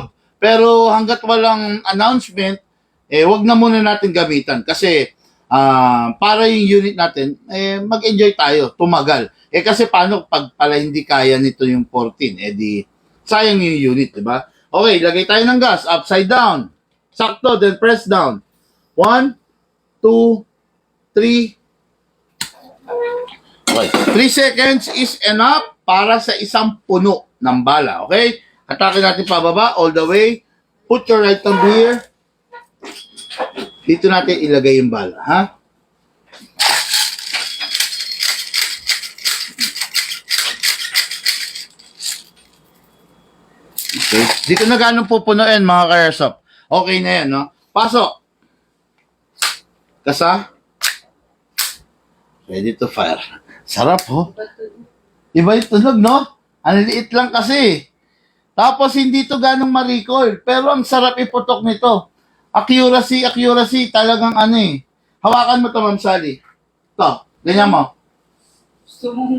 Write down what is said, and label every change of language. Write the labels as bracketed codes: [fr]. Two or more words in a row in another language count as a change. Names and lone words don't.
[tl] Pero hanggat walang announcement, eh wag na muna natin gamitan kasi para yung unit natin, eh mag-enjoy tayo, tumagal. Eh kasi paano pag pala hindi kaya nito yung 14, eh di sayang yung unit, di ba? Okay, lagay tayo ng gas, [en] upside down. [tl] Sakto, [en] then press down. [tl] 1, 2, 3. Okay, [en] 3 seconds is enough [tl] para sa isang puno ng bala, okay? Atake natin pababa, [en] all the way. Put your right thumb here. [tl] Dito natin ilagay yung bala, ha? Okay. Dito na ganun pupunuin, mga ka-airsoft. Okay na yan, no? Pasok. Kasa. [en] Ready to fire. [tl] Sarap, ho. Iba yung tunog, no? Ang liit lang kasi. Tapos, hindi to ganong ma-recoil. Pero, ang sarap iputok nito. Accuracy, talagang ano eh. Hawakan mo to, Ma'am Sally. Ito, ganyan mo. Gusto mong...